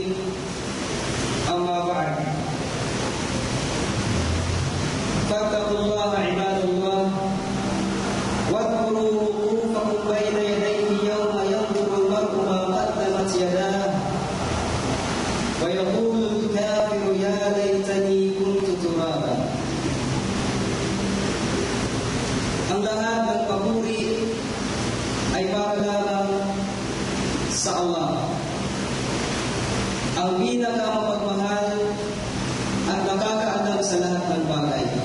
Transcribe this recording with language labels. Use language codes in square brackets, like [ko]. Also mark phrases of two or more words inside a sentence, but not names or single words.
[ar] أما بعد، فاتقوا الله عباد الله، واذكروا وقوفكم بين يديه يوم ينظر المرء ما قدمت يداه ويقول الكافر يا ليتني كنت ترابا. [tl] Ang lahat ng papuri ay para lamang sa Allah, ang pinakamapagmahal at nakakaalam sa lahat ng bagay.